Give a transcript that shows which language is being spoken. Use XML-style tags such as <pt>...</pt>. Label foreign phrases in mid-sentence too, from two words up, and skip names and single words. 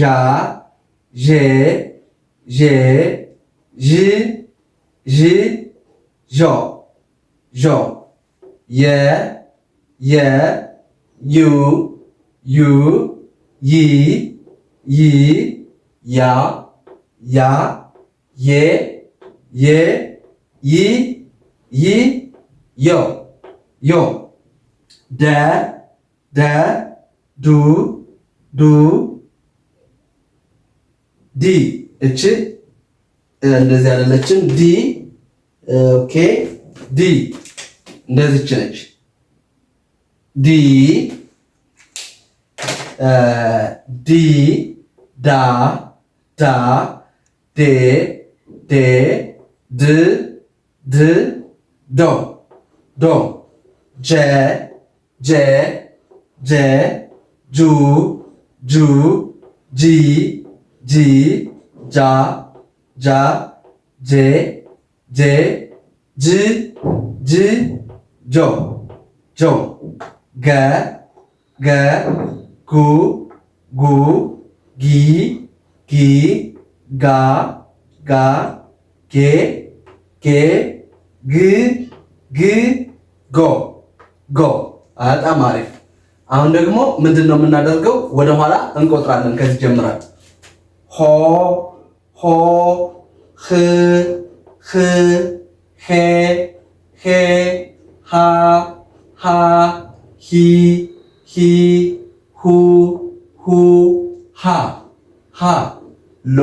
<am>ዤ ዤ ዥ ዥ ዦ ዦ የ የ ዩ ዩ ይ ይ ያ ያ ዬ ዬ ይ ይ ዮ ዮ ደ ደ ዱ ዱ ዲ እቺ እንደዚህ አይደለችም። ዲ ኦኬ ዲ እንደዚች ነች። ዲ ዲ ዳ ዳ ዴ ዴ ድ ድ ዶ ዶ ጀ ጀ ጀ ጁ ጁ ጂ ጂ ጃ ጃ ጄ ጄ ጅ ጅ ጆ ጆ ገ ገ ጉ ጉ ጊ ጊ ጋ ጋ ጌ ጌ ግ ግ ጎ ጎ። በጣም አሪፍ። አሁን ደግሞ ምንድን ነው የምናደርገው? ወደ ኋላ እንቆጥራለን። ከዚህ ጀምራል። ሆ ሆ ህ ህ ሄ ሄ ሃ ሃ ሂ ሂ ሁ ሁ ሃ ሃ ሎ</am>